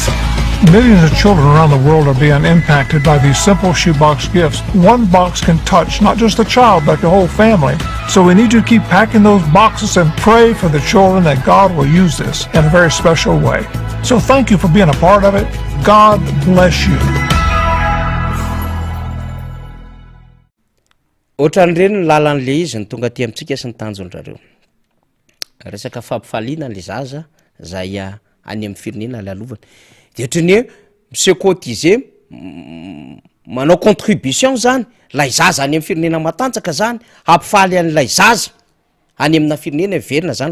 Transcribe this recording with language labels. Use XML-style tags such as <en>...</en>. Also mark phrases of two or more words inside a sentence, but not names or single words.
<en>Millions of children around the world are being impacted by these simple shoebox gifts. One box can touch not just the child, but the whole family. So we need to keep packing those boxes and pray for the children that God will use this in a very special way. So thank you for being a part of it. God bless you.</en> <mg>Ohatran'ireny ny lalan'le izy ny tonga ty amintsika sy ny tanjondrareo resaka fampifaliana le zaza zay any amin'ny firenena le alovany de ohatrany hoe monsieur cotisé manao contribution zany lay zaza any amin'ny firenena matanjaka zany hampifaly an'lay zaza any amina firenena verina zany</mg>